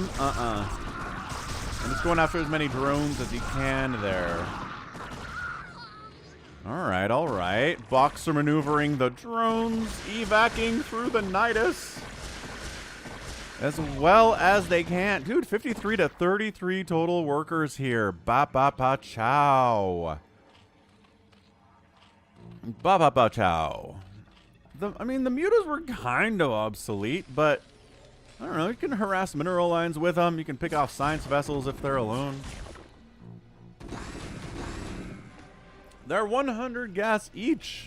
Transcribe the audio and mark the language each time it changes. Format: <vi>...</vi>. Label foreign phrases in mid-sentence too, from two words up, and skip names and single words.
<en>And just going after as many drones as he can there. All right. Boxer maneuvering the drones, evacing through the Nidus as well as they can. Dude, 53 to 33 total workers here. Ba-ba-ba-chow. Ba-ba-ba-chow. I mean, the Mutas were kind of obsolete, but I don't know. You can harass mineral lines with them. You can pick off science vessels if they're alone. They're 100 gas each.</en>